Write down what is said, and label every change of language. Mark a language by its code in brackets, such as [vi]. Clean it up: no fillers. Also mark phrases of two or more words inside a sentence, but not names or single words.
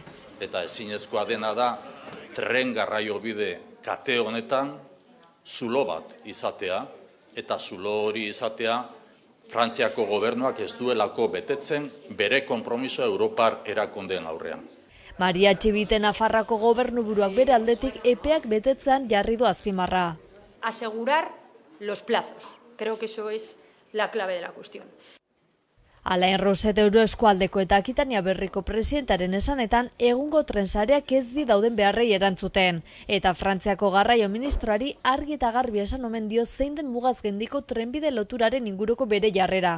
[eu] Eta ezinezkoa dena da tren garraio bide kate honetan zulo bat izatea, eta zulo hori izatea Frantziako gobernuak ez duelako betetzen bere konpromiso Europar erakundeen aurrean. Maria Txibite Nafarrako gobernuburuak bere aldetik epeak betetzean jarri du azpimarra. [es] Asegurar los plazos. Creo que eso es la clave de la cuestión. [eu] Alain Roset Euroeskualdeko eta Akitania Berriko presidentaren esanetan egungo trensareak ez di dauden beharrei erantzuten. Eta Frantziako garraio ministroari argi eta garbi esan omen dio zein den mugaz gendiko trenbide loturaren inguruko bere jarrera.